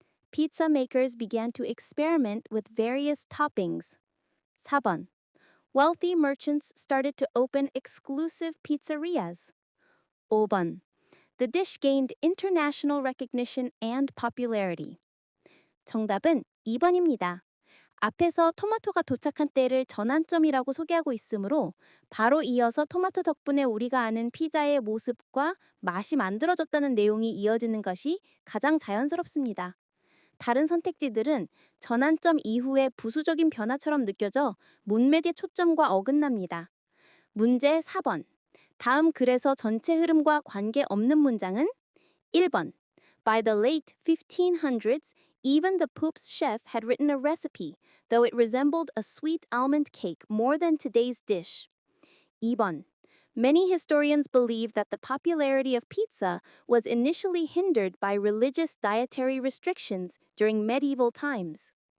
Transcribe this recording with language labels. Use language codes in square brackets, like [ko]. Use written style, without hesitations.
[en] Pizza makers began to experiment with various toppings. [ko] 4번. [en] Wealthy merchants started to open exclusive pizzerias. [ko] 5번. [en] The dish gained international recognition and popularity. [ko] 정답은 2번입니다. 앞에서 토마토가 도착한 때를 전환점이라고 소개하고 있으므로 바로 이어서 토마토 덕분에 우리가 아는 피자의 모습과 맛이 만들어졌다는 내용이 이어지는 것이 가장 자연스럽습니다. 다른 선택지들은 전환점 이후의 부수적인 변화처럼 느껴져 문맥의 초점과 어긋납니다. 문제 4번. 다음 글에서 전체 흐름과 관계없는 문장은? 1번. [en] By the late 1500s, even the Pope's chef had written a recipe, though it resembled a sweet almond cake more than today's dish. [ko] 2번. [en] Many historians believe that the popularity of pizza was initially hindered by religious dietary restrictions during medieval times.